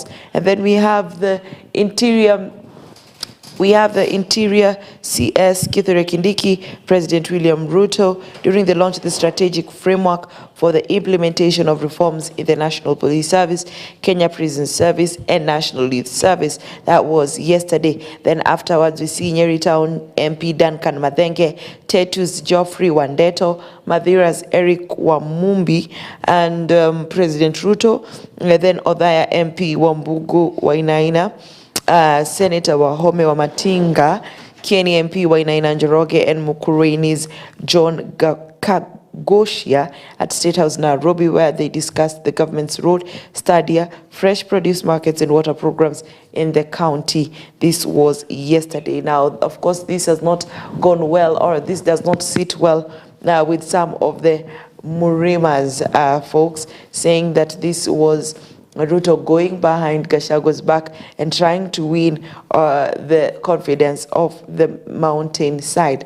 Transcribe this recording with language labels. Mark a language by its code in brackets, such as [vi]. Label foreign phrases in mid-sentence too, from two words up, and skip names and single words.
[en] And then we have the Interior CS Kithure Kindiki, President William Ruto, during the launch of the strategic framework for the implementation of reforms in the National Police Service, Kenya Prison Service, and National Youth Service. That was yesterday. Then afterwards, we see Nyeri Town MP Duncan Mathenge, Tetu's Geoffrey Wandeto, Mathira's Eric Wamumbi, and President Ruto. And then Othaya MP Wambugu Wainaina, Senator Wahome Wamatinga, Kieni MP Wainaina Njoroge, and Mukurweini's John Kagoshia at State House Nairobi, where they discussed the government's road, stadia, fresh produce markets and water programs in the county. This was yesterday. Now, of course, this has not gone well, or this does not sit well with some of the Murimas folks, saying that this was Ruto going behind Gachagwa's back and trying to win the confidence of the mountain side.